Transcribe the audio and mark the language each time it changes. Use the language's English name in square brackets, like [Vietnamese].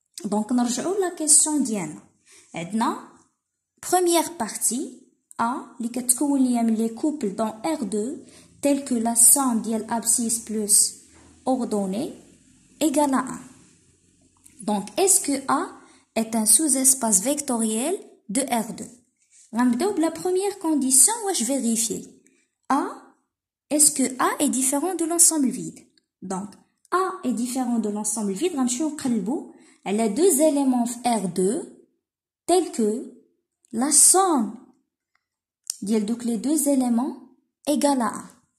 [French] Donc, [Arabic] نرجعو [French] la question [Arabic] ديالنا. عندنا [French] première partie A [Arabic] اللي كتكون ليا من [French] les couples dans R2 tels que la somme [Arabic] ديال [French] abscisse plus ordonnée égale à 1. Donc, est-ce que A est un sous-espace vectoriel de R2? [Arabic] غنبداو بلا [French] première condition [Arabic] واش vérifier. [French] A, est-ce que A est différent de l'ensemble vide? Donc, A est différent de l'ensemble vide. Elle a deux éléments R2 tels que la somme de les deux éléments égale à 1.